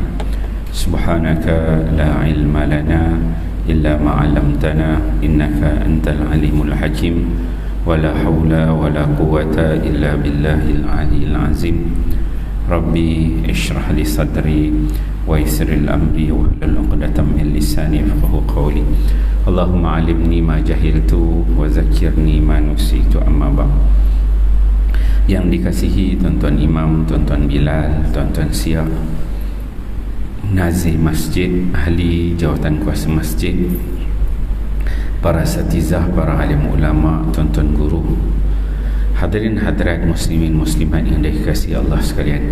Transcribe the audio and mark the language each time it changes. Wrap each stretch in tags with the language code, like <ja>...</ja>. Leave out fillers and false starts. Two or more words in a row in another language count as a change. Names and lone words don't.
<ar>سبحانك لا علم لنا إلا ما علمتنا إنك أنت العليم الحكيم. ولا حول ولا قوة إلا بالله العلي العظيم. رب اشرح لي صدري ويسر أمري واحلل عقدة من لساني يفقهوا قولي. اللهم علمني ما جهلت وذكرني ما نسيت، أما بعد.</ar> <ms>Yang dikasihi tuan-tuan imam, tuan-tuan Bilal, tuan-tuan Siap, nazir masjid, ahli jawatan kuasa masjid, para asatizah, para alim ulama, tuan-tuan guru, hadirin hadirat muslimin muslimat yang dikasihi Allah sekalian.</ms>